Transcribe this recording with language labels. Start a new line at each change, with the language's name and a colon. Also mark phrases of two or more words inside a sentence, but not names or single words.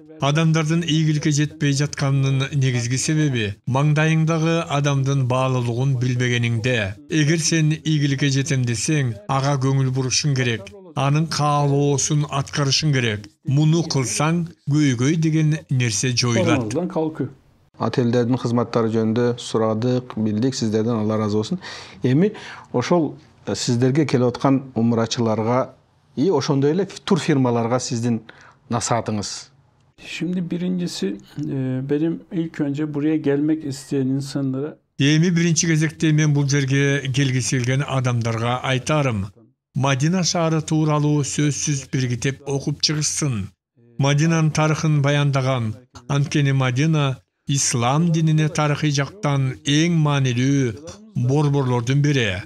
Kyrgyz: Адамдардын ийгиликке жетпей жатканынын негизги себеби маңдайыңдагы адамдын баалуулугун билбегениңде. Эгер сен ийгиликке жетем десең, ага көңүл бурушуң керек. Анын каалоосун аткарышың керек. Муну кылсаң, көйгөй деген нерсе жоюлат.
Turkish: Oradan kalkıyor.
Kyrgyz: Отелдердин кызматтары жөнүндө сурадык, билдик, сиздерден Алла разы болсун. Эми ошол сиздерге келип аткан умрачыларга и ошондой эле тур фирмаларга сиздин насаатыңыз.
Turkish: Şimdi birincisi benim ilk önce buraya gelmek isteyen insanlara
Kyrgyz: Эми биринчи кезекте мен бул жерге келгиси келген адамдарга айтарым. Мадина шаары тууралуу сөзсүз бир китеп окуп чыгышсын. Мадинанын тарыхын баяндаган, анткени Мадина ислам динине тарыхый жактан эң маанилүү борборлордун бири.